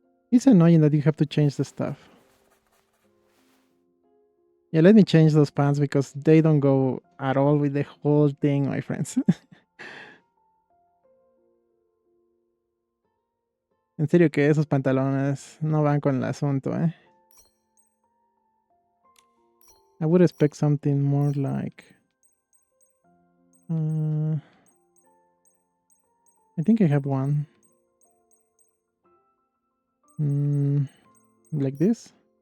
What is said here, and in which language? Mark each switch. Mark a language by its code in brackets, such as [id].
[en] It's annoying that you have to change the stuff. Yeah, let me change those pants because they don't go at all with the whole thing, my friends. [es] En serio que esos pantalones no van con el asunto, ¿eh? [en] I would expect something more like... I think I have one. Like this?